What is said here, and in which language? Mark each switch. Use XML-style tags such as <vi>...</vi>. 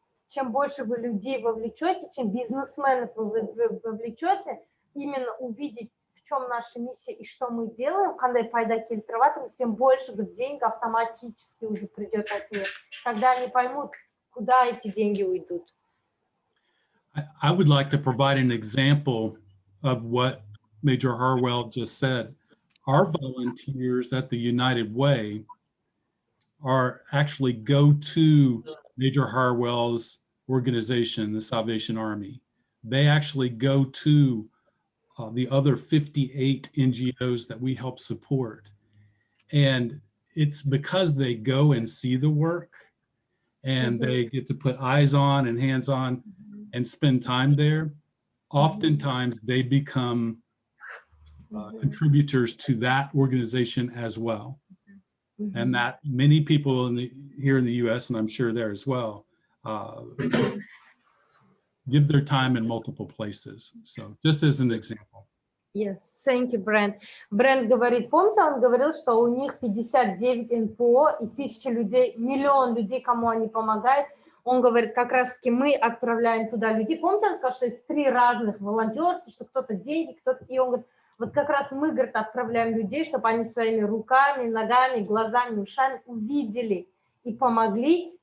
<ru>Чем больше вы людей вовлечете, чем бизнесменов вы вовлечете, именно увидеть, в чем наша миссия и что мы делаем, когда пайда келтировать, тем больше денег автоматически уже придет ответ. Когда они поймут, куда эти деньги уйдут.</ru> <en>I would like to provide an example of what Major Harwell just said. Our volunteers at the United Way are actually go to Major Harwell's organization, the Salvation Army. They actually go to the other 58 NGOs that we help support. And it's because they go and see the work and they get to put eyes on and hands on and spend time there. Oftentimes they become contributors to that organization as well. And that many people here in the US, and I'm sure there as well, give their time in multiple places. So just as an example. Yes, thank you, Brent.</en> <ru>Брент говорит, помните, он говорил, что у них 59 НПО и 1000 людей, миллион людей, кому они помогают. Он говорит, как раз-таки мы отправляем туда людей. Помните, он сказал, что есть 3 разных волонтерства, что кто-то деньги, кто-то... И он говорит, вот как раз мы, говорит, отправляем людей, чтобы они своими руками, ногами, глазами, ушами увидели и помогли.</ru>